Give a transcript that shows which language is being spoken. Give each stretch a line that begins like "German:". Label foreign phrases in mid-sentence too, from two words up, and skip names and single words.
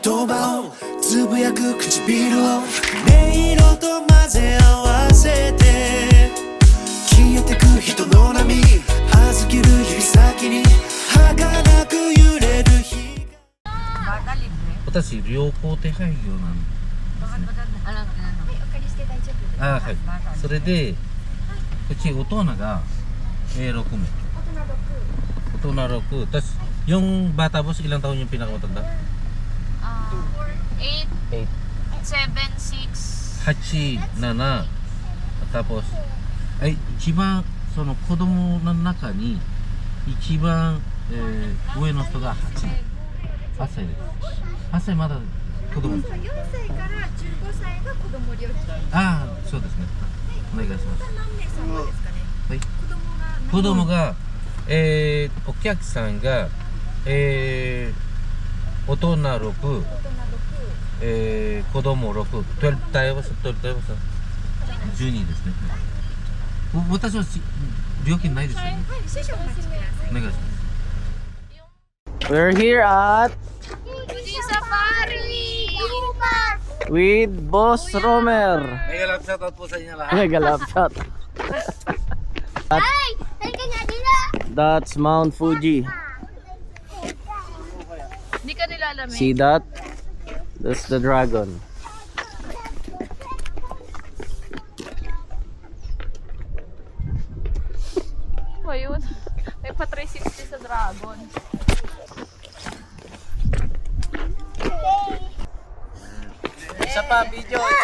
Japanese: 葉をつぶやく唇を音色と混ぜ合わせて消えてく人の波預ける指先に儚く揺れる日私旅行手配業なんですね。あ、はい。それでうち大人が6名。大人6.
Filipino: Tapos yung bata boss, ilang taon yung pinakamatanda? 8, 7, 6.
Japanese: 8, 7.
Filipino: Tapos ay
Japanese: 一番その子供の中に一番、上の人が8歳です。8歳まだ子供です。 4歳から15歳が子供料金。ああ、そうですね。お願いします。何名様ですかね。はい。子供が子供が、お客さんが、大人6、子供6、12対応さ、12対応さ、12ですね。私は料金ないですよね。はい、少々お待ちください。お願いします。
English: We're here at Fuji Safari! with Boss Romer. Mega love shoutout
Filipino: po sa inyo lahat.
English: Mega love shot.
Filipino: Ay! Halika nga nila!
English: That's Mount Fuji.
Filipino: Hindi ka nilalamig.
English: See that? That's the dragon.
Filipino: Ba yun? May pa 360 sa Dragon. Isa pa, video.